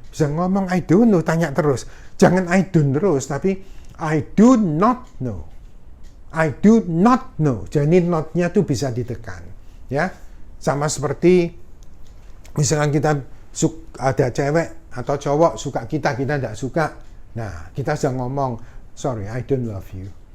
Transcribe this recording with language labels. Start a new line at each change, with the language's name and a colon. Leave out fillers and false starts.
Indonesian: Bisa ngomong
English: I don't know,
Indonesian: tanya terus. Jangan I don't terus, tapi
English: I do not know. I do not know.
Indonesian: Jadi not-nya tuh bisa ditekan. Ya, sama seperti misalkan kita ada cewek atau cowok suka kita tidak suka. Nah, kita sudah ngomong,
English: sorry, I don't love you.